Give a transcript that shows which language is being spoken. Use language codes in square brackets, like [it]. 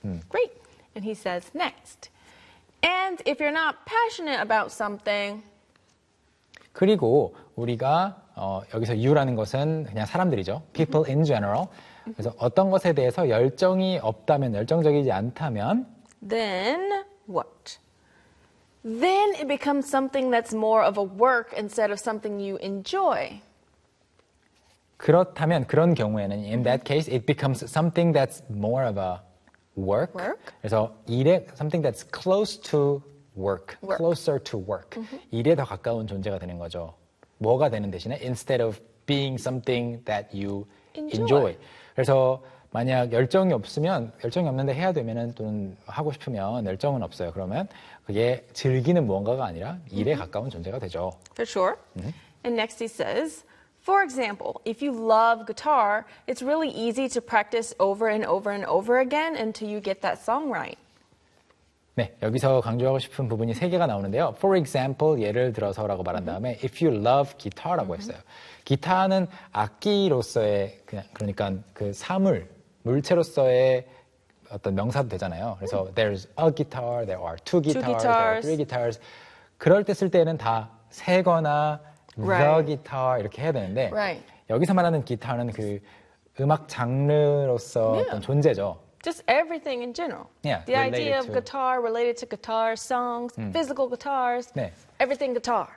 [en] Great. And he says next. And if you're not passionate about something. [ko] 그리고 우리가 여기서 you라는 것은 그냥 사람들이죠. [en] People in general. [ko] 그래서 어떤 것에 대해서 열정이 없다면, 열정적이지 않다면 [en] then what? Then it becomes something that's more of a work instead of something you enjoy. [ko] 그렇다면 그런 경우에는 [en] in that case it becomes something that's more of a work. Work? [ko] 그래서 일에 [en] something that's close to work, closer to work. Mm-hmm. [ko] 일에 더 가까운 존재가 되는 거죠. 뭐가 되는 대신에 [en] instead of being something that you enjoy. [ko] 그래서 만약 열정이 없으면 열정이 없는데 해야 되면은 또는 하고 싶으면 열정은 없어요. 그러면 그게 즐기는 무언가가 아니라 일에 가까운 존재가 되죠. [en] For sure. And next he says, for example, if you love guitar, it's really easy to practice over and over and over again until you get that song right. [ko] 네, 여기서 강조하고 싶은 부분이 세 개가 나오는데요. [en] For example, [ko] 예를 들어서라고 말한 다음에 [en] if you love guitar라고 했어요. [ko] 기타는 악기로서의 그냥 그러니까 그 사물, 물체로서의 어떤 명사도 되잖아요. 그래서 [en] there's a guitar, there are two guitars, there are three guitars. [ko] 그럴 때 쓸 때는 다 새거나 [en] the guitar [ko] 이렇게 해야 되는데 여기서 말하는 기타는 그 음악 장르로서 어떤 존재죠. [en] Just everything in general. Yeah, the idea of guitar, related to guitar, songs, physical guitars, everything guitar.